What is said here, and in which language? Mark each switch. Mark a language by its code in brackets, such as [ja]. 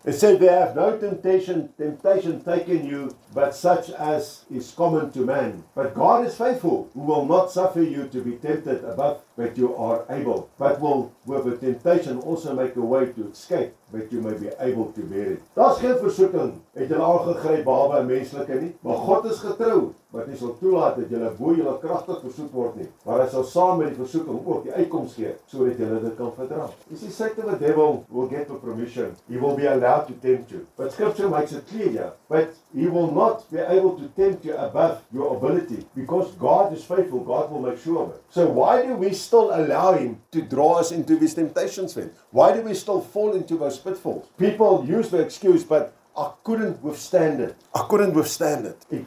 [en] It said, "There have no temptation taken you, but such as is common to man. But God is faithful, who will not suffer you to be tempted above that you are able, but will with the temptation also make a way to escape, that you may be able to bear it." [af] Daar's geen versoeking, het julle aangegryp behalwe 'n menslike nie, maar God is getrou, wat nie sal toelaat dat julle bo julle kragtig versoek word nie, maar hy sal saam met die versoeking ook die uitkoms gee, sodat julle dit kan verdra. [en] You see, Satan the devil will get the permission. He will be allowed to tempt you. But Scripture makes it clear here. But he will not be able to tempt you above your ability. Because God is faithful, God will make sure of it. So why do we still allow him to draw us into these temptations then? Why do we still fall into those pitfalls? People use the excuse, but I couldn't withstand it.